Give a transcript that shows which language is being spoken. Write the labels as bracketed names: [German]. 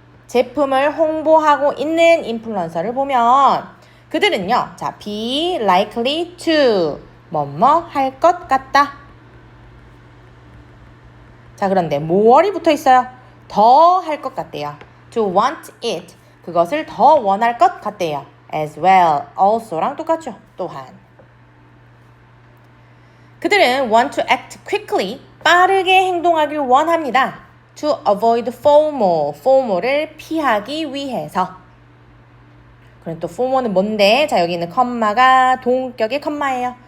[Korean] 제품을 홍보하고 있는 인플루언서를 보면 그들은요, 자, [English] be likely to [Korean] 뭐뭐 할 것 같다. 자, 그런데 more이 붙어 있어요. 더 할 것 같대요. [English] to want it [Korean] 그것을 더 원할 것 같대요. [English] as well, [Korean] also랑 똑같죠. 또한. 그들은 [English] want to act quickly [Korean] 빠르게 행동하길 원합니다. [English] to avoid [Korean] FOMO를 피하기 위해서. 그럼 또 FOMO는 뭔데? 자, 여기 있는 컴마가 동격의 컴마예요.